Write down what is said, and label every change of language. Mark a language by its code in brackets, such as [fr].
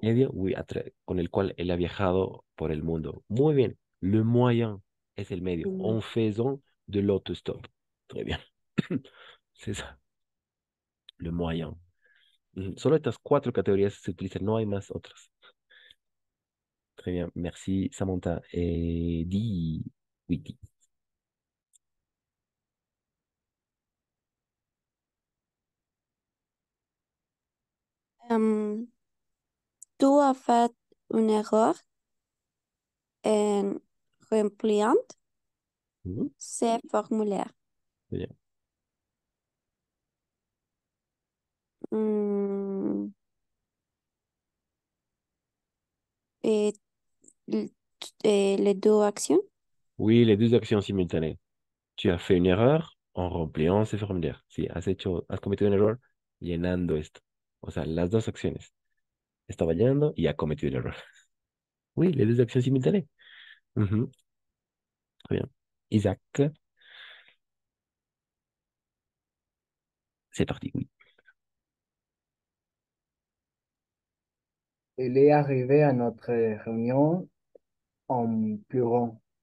[es] del medio, oui, con el cual él ha viajado por el mundo. Muy bien, [fr] le moyen [es] es el medio, [fr] en faisant de l'autostop. Très bien, c'est ça, le moyen. [es] Solo estas cuatro categorías se utilizan, no hay más otras. [fr] Très bien, merci Samantha. Di, oui, di. Em, tu as fait une erreur en rempliant ces formulaires. Très bien. Hmm, et, et les deux actions? Oui, les deux actions simultanées. Tu as fait une erreur en rempliant ese formulaire. [es] Sí, has cometido un error llenando esto. O sea, las dos acciones. Estaba llenando y ha cometido el error. [fr] Oui, les deux actions simultanées. Mhm. Très bien. Isaac, c'est parti, oui. Il est arrivé à notre réunion en pleurant.